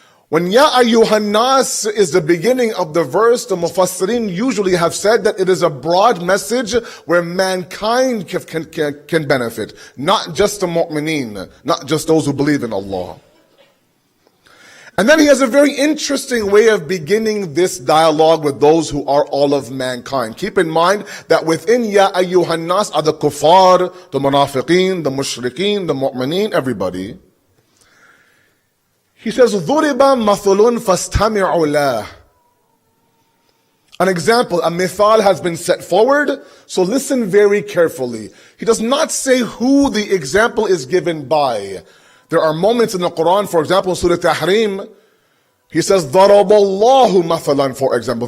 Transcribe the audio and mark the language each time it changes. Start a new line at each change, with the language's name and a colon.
English: When Ya Ayyuhan Nas is the beginning of the verse, the Mufassirin usually have said that it is a broad message where mankind can benefit, not just the mu'mineen, not just those who believe in Allah. And then he has a very interesting way of beginning this dialogue with those who are all of mankind. Keep in mind that within Ya Ayyuhan Nas are the kuffar, the munafiqeen, the mushrikeen, the mu'mineen, everybody. He says,
Arabic: ضُرِبَ مَثُلٌ فَاسْتَمِعُوا لَهُ.
English: An example, a mithal has been set forward, so listen very carefully. He does not say who the example is given by. There are moments in the Quran, for example, in Surah Tahrim, he says,
Arabic: ضَرَبَ اللَّهُ مَثَلًا,
English: for example.